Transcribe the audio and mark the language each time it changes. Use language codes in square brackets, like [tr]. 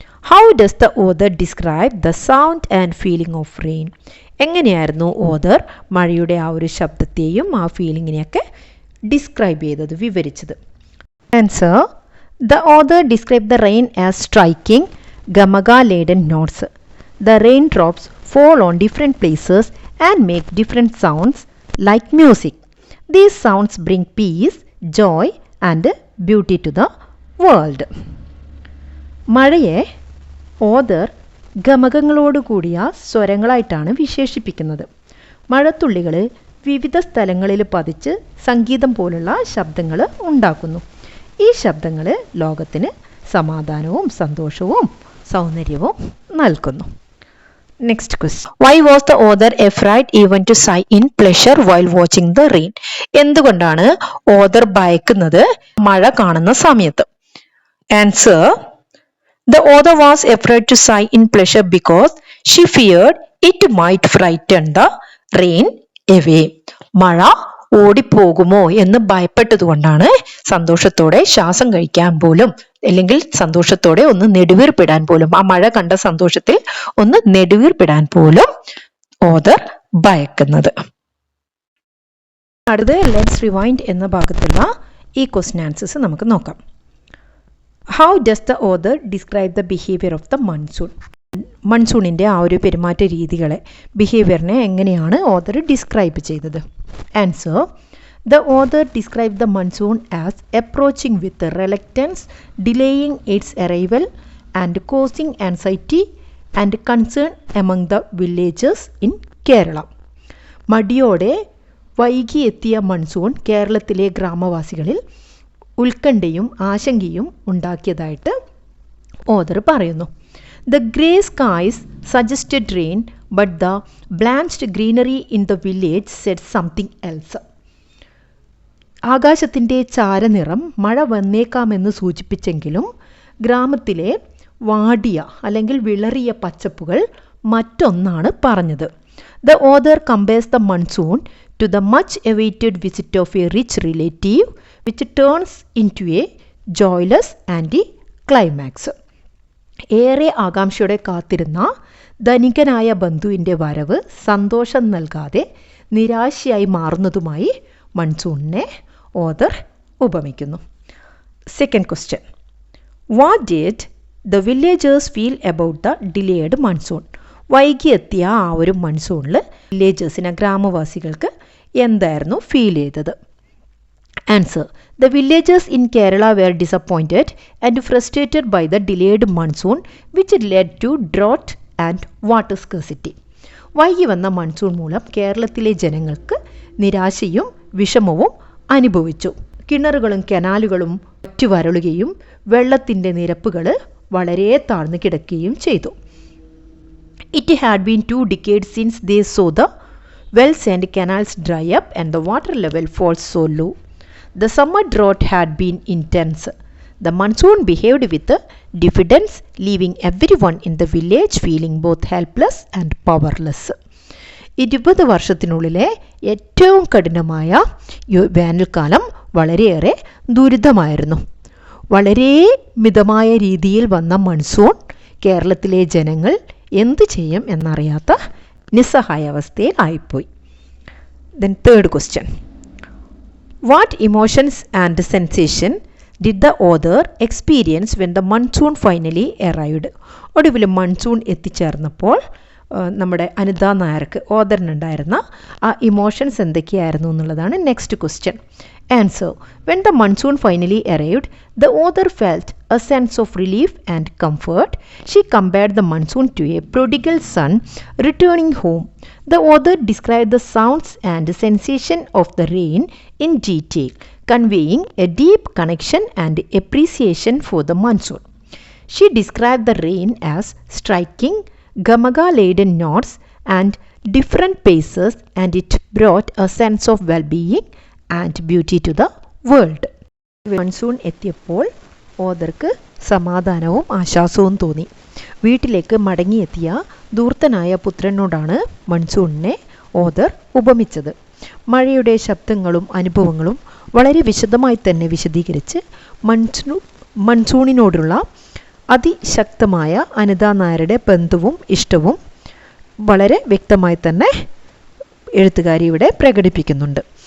[en] How does the author describe the sound and feeling of rain? [ml] എങ്ങനെയായിരുന്നു author മഴയുടെ ആ ഒരു ശബ്ദത്തെയും ആ ഫീലിങ്ങിനെയൊക്കെ ഡിസ്ക്രൈബ് ചെയ്തത്, വിവരിച്ചത്? Answer. [en] The author describe the rain as striking gamaka laden notes. The rain drops fall on different places and make different sounds like music. These sounds bring peace, joy and beauty to the world. [ml] മഴയെ author ഗമകങ്ങളോട് കൂടിയ സ്വരങ്ങളായിട്ടാണ് വിശേഷിപ്പിക്കുന്നത്. മഴത്തുള്ളികൾ വിവിധ സ്ഥലങ്ങളിൽ പതിച്ച് സംഗീതം പോലുള്ള ശബ്ദങ്ങൾ ഉണ്ടാക്കുന്നു. ഈ ശബ്ദങ്ങൾ ലോകത്തിന് സമാധാനവും സന്തോഷവും സൗന്ദര്യവും നൽകുന്നു. [en] Next question. Why was the author afraid even to sigh in pleasure while watching the rain? [ml] എന്തുകൊണ്ടാണ് ഓഥർ ഭയക്കുന്നത് മഴ കാണുന്ന സമയത്ത്? [en] Answer: The author was afraid to sigh in pleasure because she feared it might frighten the rain away. [ml] മഴ ഓടിപ്പോകുമോ എന്ന് ഭയപ്പെട്ടതുകൊണ്ടാണ് സന്തോഷത്തോടെ ശ്വാസം കഴിക്കാൻ പോലും, അല്ലെങ്കിൽ സന്തോഷത്തോടെ ഒന്ന് നെടുവീർപ്പിടാൻ പോലും, ആ മഴ കണ്ട സന്തോഷത്തിൽ ഒന്ന് നെടുവീർപ്പിടാൻ പോലും ഓഥർ ഭയക്കുന്നത്. അടുത്ത [en] let's rewind [ml] എന്ന ഭാഗത്തുള്ള ഈ ക്വസ്റ്റ്യൻ ആൻസേഴ്സ് നമുക്ക് നോക്കാം. [en] How does the author describe the behaviour of the monsoon? [ml] മൺസൂണിൻ്റെ ആ ഒരു പെരുമാറ്റ രീതികളെ, ബിഹേവിയറിനെ എങ്ങനെയാണ് ഓഥർ ഡിസ്ക്രൈബ് ചെയ്തത്? [en] Answer: the author describe the monsoon as approaching with reluctance, delaying its arrival and causing anxiety and concern among the villagers in Kerala. [ml] മടിയോടെ വൈകി എത്തിയ monsoon കേരളത്തിലെ ഗ്രാമവാസികളിൽ ഉത്കണ്ഠയും ആശങ്കയും ഉണ്ടാക്കിയതായിട്ട് ഓഥർ പറയുന്നു. [en] The grey skies suggested rain, but the blanched greenery in the village said something else. [ml] ആകാശത്തിൻ്റെ ചാരനിറം മഴ വന്നേക്കാമെന്ന് സൂചിപ്പിച്ചെങ്കിലും ഗ്രാമത്തിലെ വാടിയ അല്ലെങ്കിൽ വിളറിയ പച്ചപ്പുകൾ മറ്റൊന്നാണ് പറഞ്ഞത്. [en] The author compares the monsoon to the much awaited visit of a rich relative, which turns into a joyless anti-climax. [ml] ഏറെ ആകാംക്ഷയോടെ കാത്തിരുന്ന ധനികനായ ബന്ധുവിൻ്റെ വരവ് സന്തോഷം നൽകാതെ നിരാശയായി മാറുന്നതുമായി മൺസൂണിനെ author ഉപമിക്കുന്നു. [en] Second question. What did the villagers feel about the delayed monsoon? [ml] വൈകിയെത്തിയ ആ ഒരു മൺസൂണിൽ വില്ലേജേഴ്സിന്, ഗ്രാമവാസികൾക്ക് എന്തായിരുന്നു ഫീൽ ചെയ്തത്? [en] Answer: The villagers in Kerala were disappointed and frustrated by the delayed monsoon, which led to drought and water scarcity. [ml] വൈകി വന്ന monsoon മൂലം കേരളത്തിലെ ജനങ്ങൾക്ക് നിരാശയും വിഷമവും അനുഭവിച്ചു. കിണറുകളും കനാലുകളും വറ്റുവരളുകയും വെള്ളത്തിൻ്റെ നിരപ്പുകൾ വളരെ താഴ്ന്നു കിടക്കുകയും ചെയ്തു. [en] It had been 2 decades since they saw the wells and canals dry up and the water level fall so low. The summer drought had been intense. The monsoon behaved with diffidence, leaving everyone in the village feeling both helpless and powerless. [ml] 20 വർഷത്തിനുള്ളിലെ ഏറ്റവും കഠിനമായ വേനൽക്കാലം വളരെയേറെ ദുരിതമായിരുന്നു. വളരെ മിതമായ രീതിയിൽ വന്ന monsoon കേരളത്തിലെ ജനങ്ങൾ എന്തു ചെയ്യും എന്നറിയാത്ത നിസ്സഹായാവസ്ഥയിൽ ആയിപ്പോയി. [en] Then third question. What emotions and sensation did the author experience when the monsoon finally arrived? [ml] ഒടുവിൽ മൺസൂൺ എത്തിച്ചേർന്നപ്പോൾ നമ്മുടെ അനിത നായർക്ക് ഓഥറിനുണ്ടായിരുന്ന ആ ഇമോഷൻസ് എന്തൊക്കെയായിരുന്നു എന്നുള്ളതാണ് [en] Next question. Answer: When the monsoon finally arrived, the author felt a sense of relief and comfort. She compared the monsoon to a prodigal son returning home. The author described the sounds and sensation of the rain in detail, conveying a deep connection and appreciation for the monsoon. She described the rain as striking gamaga-laden notes and different paces, and it brought a sense of well-being and beauty to the world. [ml] Monsoon എത്തിയപ്പോൾ ഓഥർക്ക് സമാധാനവും ആശ്വാസവും തോന്നി. വീട്ടിലേക്ക് മടങ്ങിയെത്തിയ ധൂർത്തനായ പുത്രനോടാണ് മൺസൂണിനെ author ഉപമിച്ചത്. മഴയുടെ ശബ്ദങ്ങളും അനുഭവങ്ങളും വളരെ വിശദമായി തന്നെ വിശദീകരിച്ച് മൺസൂണിനോടുള്ള അതിശക്തമായ അനിത നായരുടെ ബന്ധവും ഇഷ്ടവും വളരെ വ്യക്തമായി തന്നെ എഴുത്തുകാരി ഇവിടെ പ്രകടിപ്പിക്കുന്നുണ്ട്.